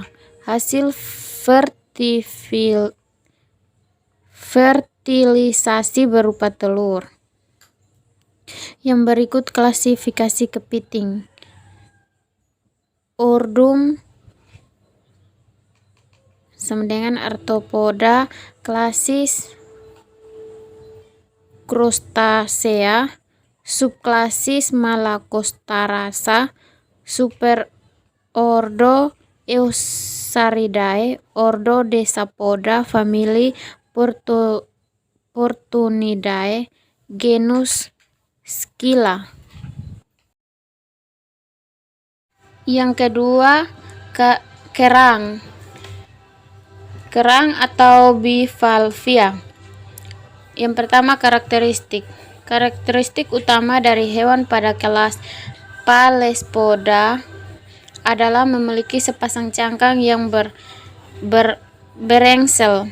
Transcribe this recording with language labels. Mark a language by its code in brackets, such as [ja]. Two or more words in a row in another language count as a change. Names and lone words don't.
[id] Hasil fertilisasi berupa telur. Yang berikut klasifikasi kepiting. Ordum sama dengan arthropoda, klasis Crustacea, subklasis Malacostarasa, superordo Eutsaridae, ordo Decapoda, famili Portunidae, genus Scylla. Yang kedua, kerang. Kerang atau bivalvia. Yang pertama, karakteristik. Karakteristik utama dari hewan pada kelas Palespoda adalah memiliki sepasang cangkang yang berengsel.